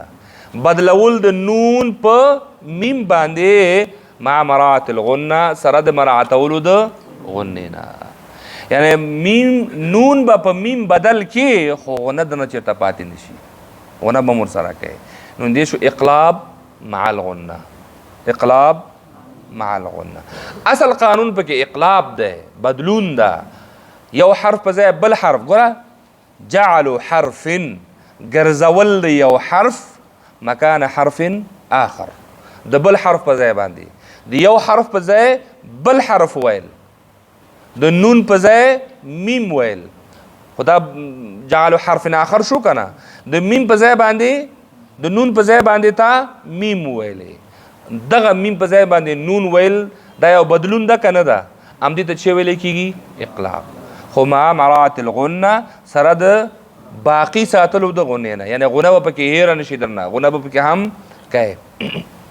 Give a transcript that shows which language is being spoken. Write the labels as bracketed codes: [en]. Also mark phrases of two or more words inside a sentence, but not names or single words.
[ps] بدلول د نون په میم باندې [ar] مع مراعة الغنه، [ps] سره د مراعتولو د غنې نه. یعنی میم نون به په میم بدل کې، خو غنه دنه چېرته پاتې نشي، غنه به م ورسره کوي. نو دې شو [ar] اقلاب مع الغنه. اقلاب مع الغنه. [ps] اصل قانون پکې اقلاب ده، بدلون ده. یو حرف په ځای بل حرف. ګوره [ar] جعلوا حرف [ps] ګرځول د یو حرف [ar] مکان حرف آخر، [ps] د بل حرف په ځای باندې د یو حرف په ځای بل حرف ویل، د نون په ځای میم ویل. خدا [ar] جعل حرف آخر [ps] شو کنه، د میم په ځای باندې د نون په ځای باندې تا میم ویلې، دغه میم په ځای باندې نون ویل دا یو بدلون ده کنه ده، همدې ته چې ویل کېږي اقلاب. خو [ar] مع مراعات الغنه [ps] سره د باقی ساتلو د غنې نه، یعنی غنه به پکې هېره نشي درنه، غنه به پکې هم کوي.